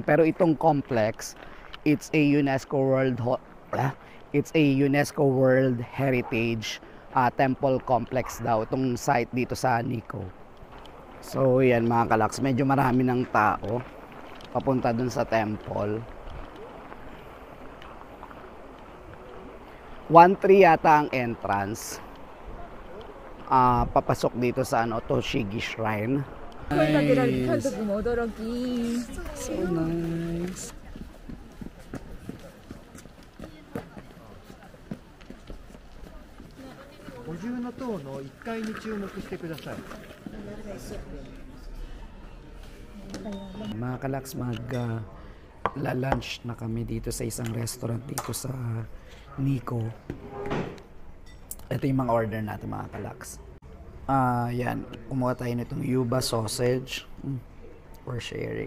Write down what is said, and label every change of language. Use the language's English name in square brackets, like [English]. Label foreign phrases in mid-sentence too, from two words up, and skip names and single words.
[Filipino] Pero itong complex, [English] it's a UNESCO World Heritage Temple Complex [Filipino] daw itong site dito sa Nico. So yan mga kalaks, medyo marami ng tao papunta dun sa temple. 1-3 yata ang entrance papasok dito sa Tochigi Shrine. [English] Nice. So nice. [Japanese] 五重塔の1階に注目してください。 [Filipino] Mga kalaks, lunch na kami dito sa isang restaurant dito sa Nico. Ito yung mga order natin mga kalaks. Yan, kumuha tayo nitong Yuba sausage [English] for sharing.